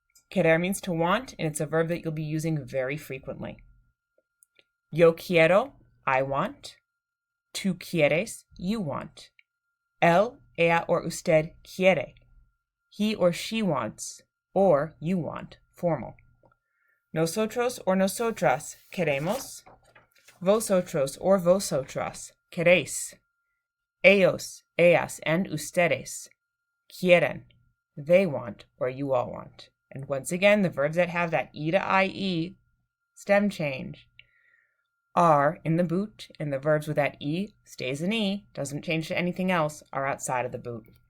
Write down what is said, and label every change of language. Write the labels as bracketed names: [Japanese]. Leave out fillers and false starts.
[English] Querer means to want, and it's a verb that you'll be using very frequently. [Spanish] Yo quiero, [English] I want. [Spanish] Tú quieres, [English] you want. [Spanish] Él, ella, or usted quiere. [English] He or she wants, or you want, formal. [Spanish] Nosotros or nosotras queremos. Vosotros or vosotras queréis. Ellos, ellas, and ustedes quieren. [English] They want, or you all want. And once again, the verbs that have that E to IE stem change are in the boot, and the verbs with that E stays an E, doesn't change to anything else, are outside of the boot.